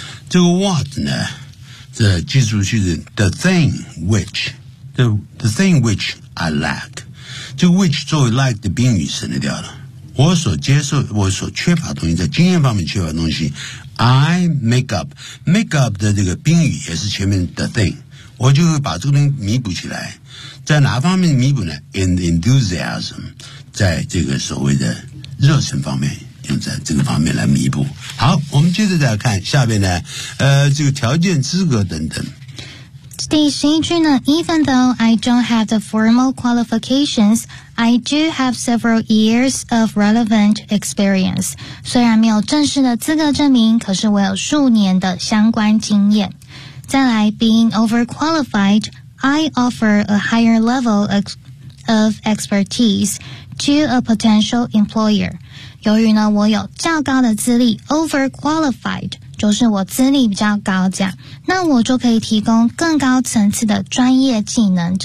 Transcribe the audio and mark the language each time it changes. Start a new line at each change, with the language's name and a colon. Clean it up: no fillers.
Chinese: 这个 what 呢这记住就是
English: the thing which I lack
Chinese: 这个 which 作为 like 的宾语省掉了我所接受我所缺乏的东西在经验方面缺乏的东西
English: I make up
Chinese: 的这个宾语也是前面的 thing 我就会把这个东西弥补起来在哪方面弥补呢
English: in enthusiasm
Chinese: 在这个所谓的热情方面用在这个方面来弥补。好，我们接着再看下边呢，这个条件、资格等等。第十一句呢
English: ，Even though I don't have the formal qualifications, I do have several years of relevant experience.
Chinese: 虽然没有正式的资格证明，可是我有数年的相关经验。再来
English: ，Being overqualified, I offer a higher level of expertise to a potential employer.
Chinese: 由于呢，我有较高的资历 ，overqualified 就是我资历比较高，这样，那我就可以提供更高层次的专业技能。